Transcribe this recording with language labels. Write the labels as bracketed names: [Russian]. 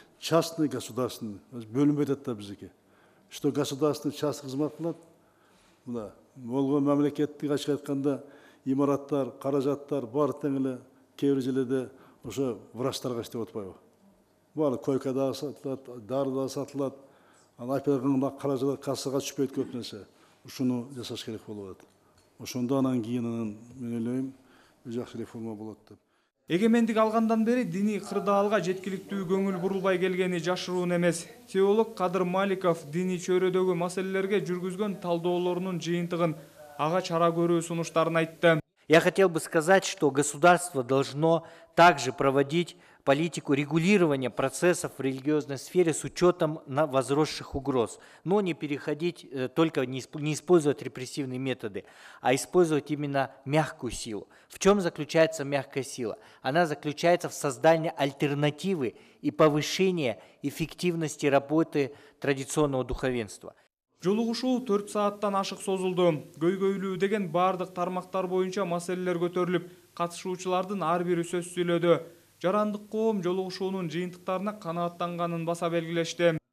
[Russian] Частный, государственный. [Kyrgyz] Бөлүнбөй атат да биздики. [Russian] Что государственный частный [Kyrgyz] кызмат кылат? Мына болгон мамлекеттик ачык айтканда имараттар, каражаттар бар тең эле кээ бир жерлерде ошо врачтарга иштеп атпайбы? Баары койка да сатылат, дары да сатылат. Ал операционный каражат кассага түшпөйт көп нерсе. Ушуну жасаш керек болуп атат. Ошондо анан кийин мен ойлойм, жакшы реформа болот деп. Эгемендик алгандан бери диний кырдаалга жеткиликтүү көңүл бурулбай келгени жашыруун эмес. Теолог Кадыр Маликов диний чөйрөдөгү маселелерге жүргүзгөн талдоолорунун жыйынтыгын, ага чара көрүү сунуштарын айтты. [Russian] Я хотел бы сказать, что государство должно также проводить политику регулирования процессов в религиозной сфере с учетом возросших угроз, но не переходить, только не использовать репрессивные методы, а использовать именно мягкую силу. В чем заключается мягкая сила? Она заключается в создании альтернативы и повышении эффективности работы традиционного духовенства. [Kyrgyz] Жолугушуу 4 сааттан ашык созулду. Көйгөйлүү деген бардык тармактар боюнча маселелер көтөрүлүп, катышуучулардын ар бири сөз сүйлөдү. Жарандык коом жолугушуунун жыйынтыктарына канааттанганын баса белгилешти.